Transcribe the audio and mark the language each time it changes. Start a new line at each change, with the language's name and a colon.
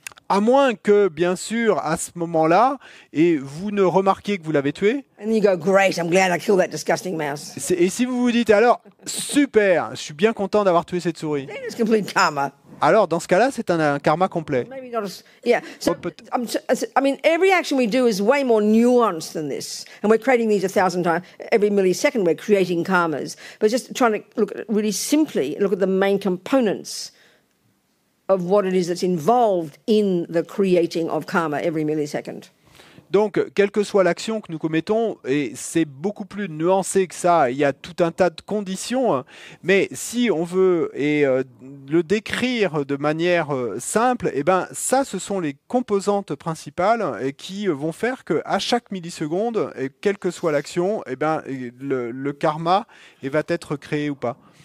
French: À moins que, bien sûr, à ce moment-là, et vous ne remarquiez que vous l'avez tué,
English: And you go, great, I'm glad I killed that disgusting mouse.
French: et si vous vous dites alors, super, je suis bien content d'avoir tué cette souris,
English: Then it's complete karma.
French: alors dans ce cas-là, c'est un karma complet.
English: Maybe not as, yeah. So, But- I mean, every action we do is way more nuanced than this. And we're creating these 1,000 times. Every millisecond we're creating karmas. But just trying to look at it really simply, look at the main components of what it is that's involved in the creating of karma every millisecond.
French: Donc, quelle que soit l'action que nous commettons, et c'est beaucoup plus nuancé que ça, il y a tout un tas de conditions, mais si on veut le décrire de manière simple, eh ben, ça, ce sont les composantes principales qui vont faire qu'à chaque milliseconde, et quelle que soit l'action, eh ben, le karma va être créé ou pas.